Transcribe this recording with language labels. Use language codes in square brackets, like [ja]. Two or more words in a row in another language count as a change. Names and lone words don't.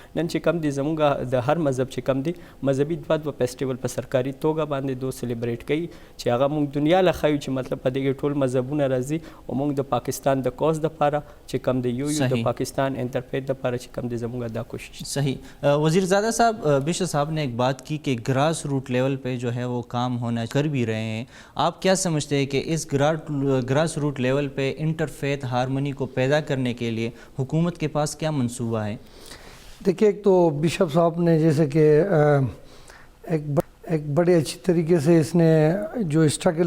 [ps] نن چې کم دی زموږ د هر مذهب چې کم دی مذهبي دوه فیسټیول په سرکاري توګه باندې دو سلیبریټ کوي چې هغه مونږ دنیا له ښایو چې مطلب په دې کې ټول مذهبونه راځي او مونږ د پاکستان د کوز دپاره چې کم دی یو د پاکستان انټرفیت دپاره چې کم دی زموږ دا کوشش. صحیح. [ur] وزیرزادہ صاحب بشر صاحب نے ایک بات کی کہ [en] grassroots level [ur] پہ جو ہے وہ کام ہونا کر بھی رہے ہیں. آپ کیا سمجھتے ہیں کہ اس [en] grassroots level [ur] پہ [en] interfaith harmony [ur] کو پیدا کرنے کے لیے حکومت کے پاس کیا منصوبہ ہے؟ دیکھیے ایک تو بشپ صاحب نے جیسے کہ ایک بڑے اچھی طریقے سے اس نے جو اسٹرگل